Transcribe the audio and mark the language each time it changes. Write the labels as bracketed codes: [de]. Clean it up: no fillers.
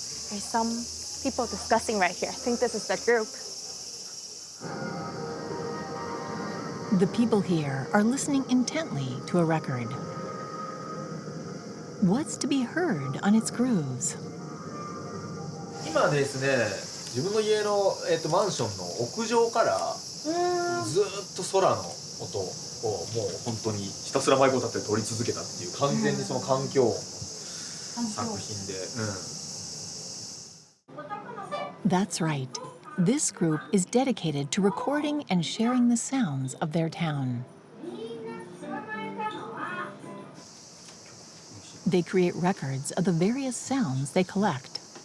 [en] There's some people discussing right here. I think this is the group. The people here are listening intently to a record. What's to be heard on its grooves? [ja] 今ですね、自分の家のマンションの屋上からずっと空の音をもう本当にひたすらマイクを立てて撮り続けたっていう完全にその環境作品で。 [en] That's right. This group is dedicated to recording and sharing the sounds of their town. They create records of the various sounds they collect.